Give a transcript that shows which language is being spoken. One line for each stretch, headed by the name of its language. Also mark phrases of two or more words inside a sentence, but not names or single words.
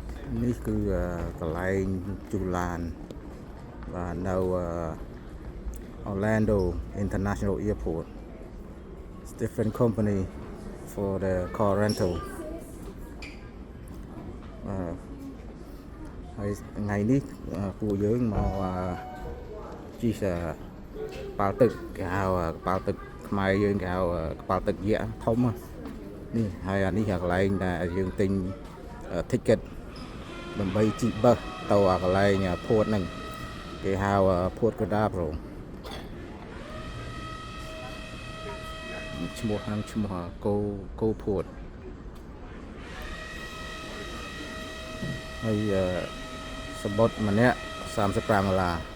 Khmer: នេះគឺកន្លែងជូឡានបាទនៅ Orlando International Airport.
English: It's different company for the car rental.
Khmer: ហើយថ្ងៃនេះពួកយើងមកជិះកប៉ាល់ទឹកគេហៅកប៉ា ល់ទឹកខ្មែរយើងគេហៅកប៉ាល់ទឹកយក្សធំនេះហើយអានេះកន្លែងដែលយើងទិញ ticket ដើម្បីជិះបឹសទៅកន្លែងភួតហ្នឹងគេហៅភួតកដាប្រូឈ្មោះហ្នឹងឈ្មោះគោភួតហើយសម្បត្តិម្នាក់$35